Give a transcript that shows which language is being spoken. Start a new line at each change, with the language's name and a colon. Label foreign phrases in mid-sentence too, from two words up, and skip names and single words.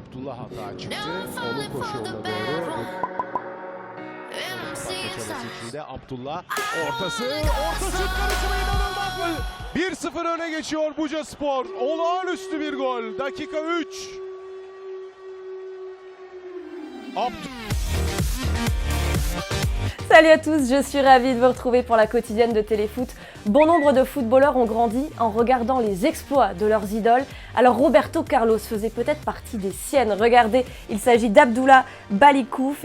Turkish: Abdullah hata çıktı. Onun koşu yoluna doğru. Çabası içinde Abdullah. Ortası şut karışımı inanılmaz mı? 1-0 öne geçiyor Bucaspor. Olağanüstü bir gol. Dakika 3.
French: Salut à tous, je suis ravie de vous retrouver pour la quotidienne de Téléfoot. Bon nombre de footballeurs ont grandi en regardant les exploits de leurs idoles. Alors Roberto Carlos faisait peut-être partie des siennes. Regardez, il s'agit d'Abdullah Balikouf.